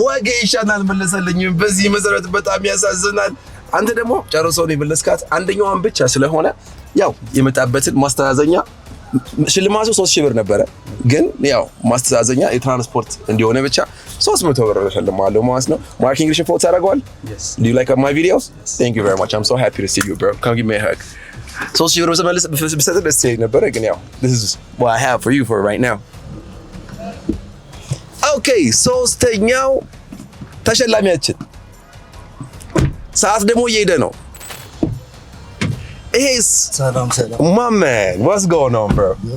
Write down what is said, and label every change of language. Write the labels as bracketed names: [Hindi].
[Amharic] ወጌሻን አልመለሰልኝም። በዚህ መሰረት በጣም ያሳዝናል። አንተ ደግሞ ጨርሶ ነው የመለስካት። አንደኛዋን ብቻ ስለሆነ ያው የመጣበትን ማስተዛዘኛ ሽልማቱ 3000 ብር ነበረ፣ ግን ያው ማስተዛዘኛ የትራንስፖርት እንዲሆነ ብቻ 300 ብር ተሸልማለሁ ማለት ነው። ማርክ ኢንግሊሽ ፎቶ ታደርገዋል? [English] Yes. Do you like my videos? Yes. Thank you very much. I'm so happy to see you, bro. Come give me a hug. [Amharic] 3000 ብር በሰጠህ ደስ ይለኝ ነበረ፣ ግን ያው [English] this is what I have for you for right now. [Amharic] Okay, ሶስተኛው ተሸላሚያችን ሰዓት ደግሞ እየሄደ ነው። [Arabic] Salam. [English] My man, what's going on, bro?